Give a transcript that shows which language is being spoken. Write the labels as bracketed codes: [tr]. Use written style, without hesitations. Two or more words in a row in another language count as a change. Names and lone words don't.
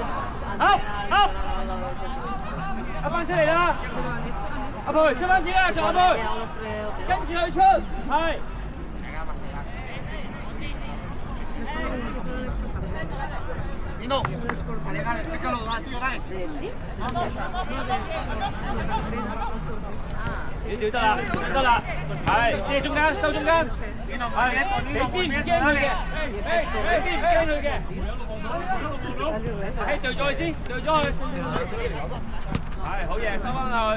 [yue] Up! Abang 這裡啦！阿培，出翻啲啦，仲阿培，跟住佢出，係。 [es] Nino, dale, déjalo, dale. Sí. [yue] 少少得啦，係借中間，收中間，係死邊唔驚佢嘅，死邊唔驚佢嘅，係對咗佢先，對咗佢，係好嘢，收翻佢。